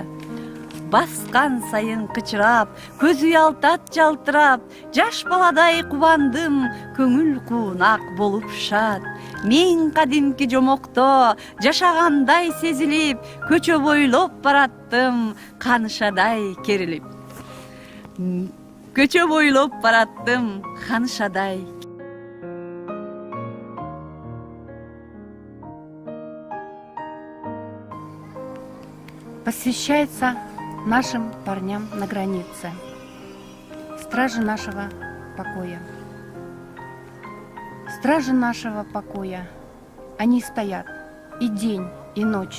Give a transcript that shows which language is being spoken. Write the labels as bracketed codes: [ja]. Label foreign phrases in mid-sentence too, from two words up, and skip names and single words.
[ky] Баскан сайын кычырап, көз уялтат жалтырап, жаш баладай кубандым, көңүл куунак болуп шат. Мен кадимки жомокто жашагандай сезилип, көчө бойлоп бараттым, канышадай керилип. Көчө бойлоп бараттым, канышадай. [ru] Посвящается нашим парням на границе, стражи нашего покоя. Стражи нашего покоя, они стоят и день, и ночь.